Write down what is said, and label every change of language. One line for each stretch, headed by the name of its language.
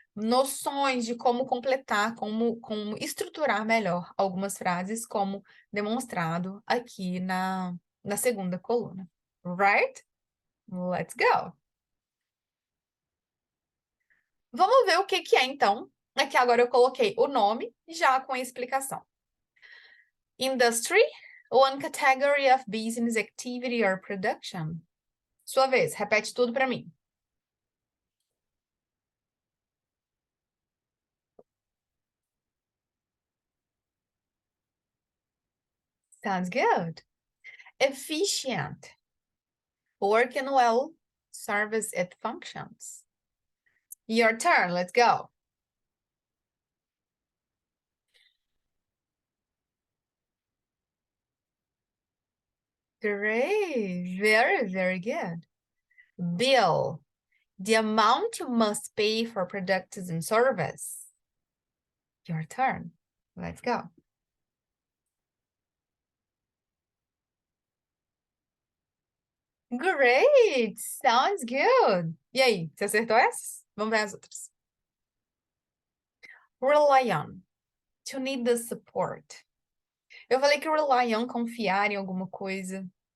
Portuguese: noções de como completar, como estruturar melhor algumas frases, como demonstrado aqui na segunda coluna.
English: Right? Let's go!
Portuguese: Vamos ver o que é, então. Aqui agora eu coloquei o nome, já com a explicação.
English: Industry, one category of business activity or production.
Portuguese: Sua vez, repete tudo para mim.
English: Sounds good. Efficient. Working well, service it functions. Your turn, let's go. Great, very, very good. Bill, the amount you must pay for products and service. Your turn, let's go. Great, sounds good.
Portuguese: E aí, você acertou essas? Vamos ver as outras.
English: Rely on, to need the support.
Portuguese: Eu falei que rely on, confiar em alguma coisa.